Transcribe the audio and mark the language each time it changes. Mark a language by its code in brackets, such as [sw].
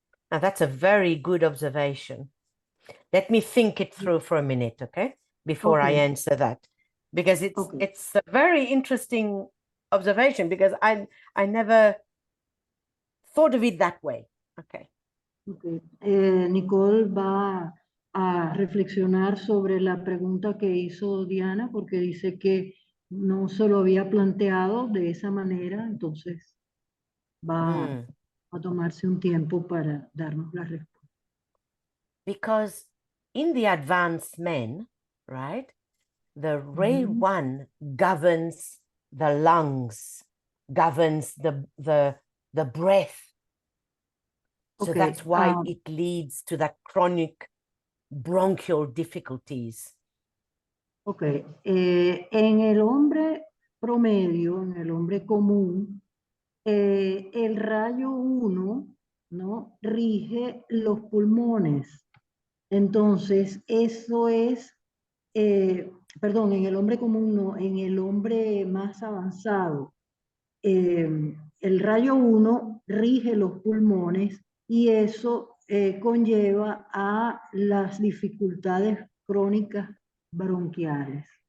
[en] Now, that's a very good observation. Let me think it through for a minute, okay? Before I answer that. Because it's a very interesting observation, because I never thought of it that way. Okay. [es] Nicole va a reflexionar sobre la pregunta que hizo Diana, porque dice que no se lo había planteado de esa manera, entonces va a tomarse un tiempo para darnos la respuesta. [en] Because in the advanced men, right, the ray one governs the lungs, governs the breath. So that's why it leads to that chronic bronchial difficulties. [es] En el hombre promedio, en el hombre común, el rayo 1, ¿no?, rige los pulmones. Entonces, eso es, perdón, en el hombre común no, en el hombre más avanzado, el rayo 1 rige los pulmones y eso conlleva a las dificultades crónicas bronquiales.